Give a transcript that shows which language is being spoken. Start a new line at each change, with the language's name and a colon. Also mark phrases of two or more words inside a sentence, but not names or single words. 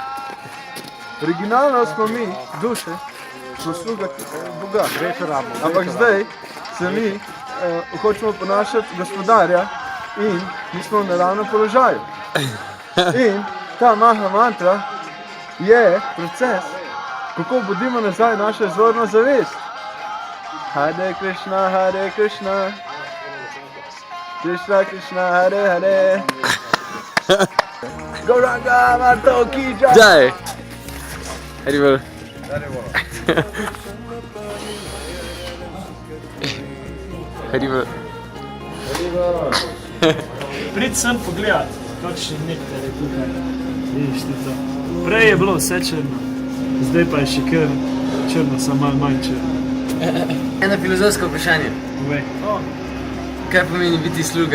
Slovenian: Originalno smo mi, duše, smo sluga Boga. Ampak zdaj se mi hočemo ponašati gospodarja in mi smo v naravnem položaju. In ta Maha mantra je proces, kako budimo nazaj našo izvorno zavest.
Sanskrit: Hare Krishna, Krishna Krishna, Hare Hare.
Hindi: Gauranga Mato ki jai.
Slovenian: Daj. Haribo. Haribo. Prid sem pogledat, kakšen nektar je tukaj. Vidiš ti to. Prej je bilo vse črno, zdaj pa je še kar črno, samo malo manj črno. Eno filozofsko vprašanje. Povej. Kaj pomeni biti sluga?